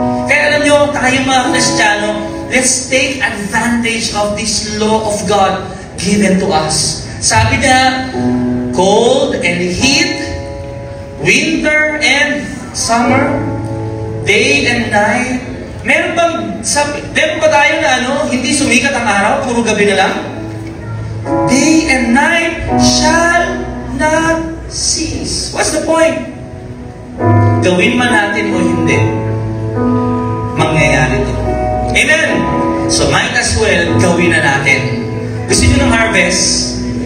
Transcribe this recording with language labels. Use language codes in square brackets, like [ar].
[tl] Kaya alam niyo, tayo mga Kristiyano, [en] let's take advantage of this law of God given to us. [tl] Sabi na, [en] cold and heat, winter and summer, day and night. [tl] Meron ba tayo na hindi sumikat ang araw, puro gabi na lang? [en] Day and night shall not cease. What's the point? [tl] Gawin man natin o hindi, mangyayari ito. Amen? [en] So might as well, [tl] gawin na natin. Gusto nyo ng harvest?